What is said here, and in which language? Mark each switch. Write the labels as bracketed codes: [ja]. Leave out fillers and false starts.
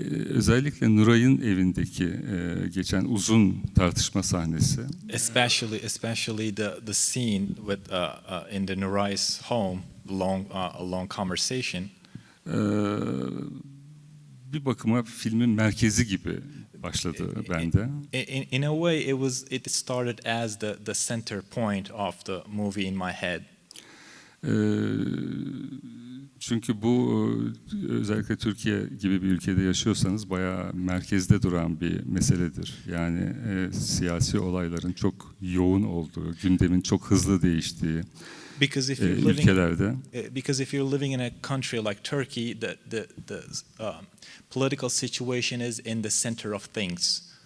[tr] Özellikle Nuray'ın evindeki geçen uzun tartışma sahnesi. [en] Especially the scene with in the Nurai's home, a long conversation. [tr] Bir bakıma filmin merkezi gibi başladı bende. [en] In a way, it started as the center point of the movie in my head. [tr] Çünkü bu özellikle Türkiye gibi bir ülkede yaşıyorsanız bayağı merkezde duran bir meseledir. Yani siyasi olayların çok yoğun olduğu, gündemin çok hızlı değiştiği ülkelerde. [en] Because if you're living in a country like Turkey, the political situation is in the center of things.